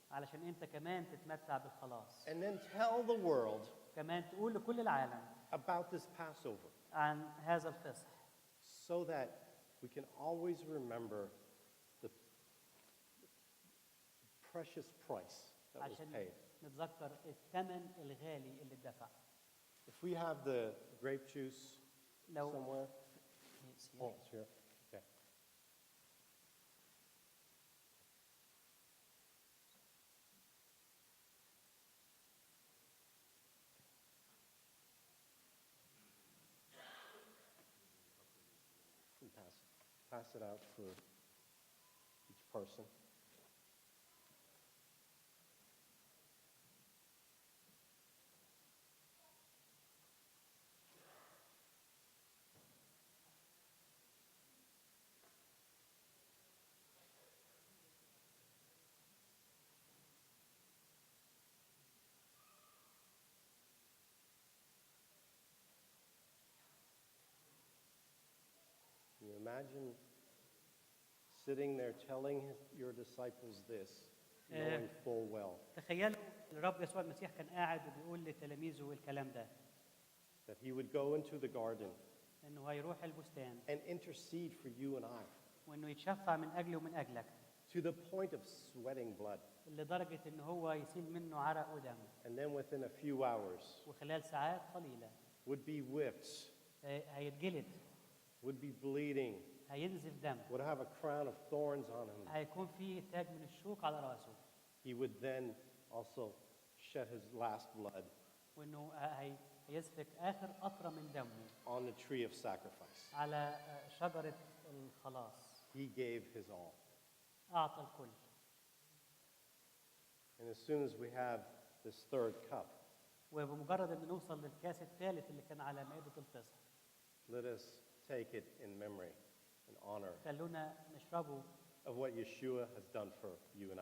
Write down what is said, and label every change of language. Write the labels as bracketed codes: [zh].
[ar] علشان أنت كمان تتمتع بالخلاص. [en] And then tell the world [ar] كمان تقول لكل العالم [en] about this Passover [ar] عن هذا الفصح [en] so that we can always remember the precious price that was [ar] عشان [en] paid. [ar] نتذكر الثمن الغالي اللي اتدفع. [en] If we have the grape juice [ar] لو [en] somewhere, oh, it's here. Okay. And pass it out for each person. imagine sitting there telling your disciples this, knowing full well [ar] تخيلوا الرب يسوع المسيح كان قاعد وبيقول لتلاميذه الكلام ده، [en] that he would go into the garden [ar] انه هيروح البستان [en] and intercede for you and I [ar] وانه يتشفع من اجلي ومن اجلك [en] to the point of sweating blood. [ar] لدرجه ان هو يسيل منه عرق ودم، [en] And then within a few hours [ar] وخلال ساعات قليله [en] would be whipped, [ar] هيتجلد، [en] would be bleeding, [ar] هينزف دم، [en] would have a crown of thorns on him. [ar] هيكون في تاج من الشوك على راسه، [en] He would then also shed his last blood [ar] وانه هيسفك اخر قطره من دمه [en] on the tree of sacrifice. [ar] على شجره الخلاص. [en] He gave his all. [ar] اعطى الكل. [en] And as soon as we have this third cup, [ar] وبمجرد ان نوصل للكاس الثالث اللي كان على مائده الفصح، [en] let us take it in memory and honor [ar] خلونا نشربه [en] of what Yeshua has done for you and I.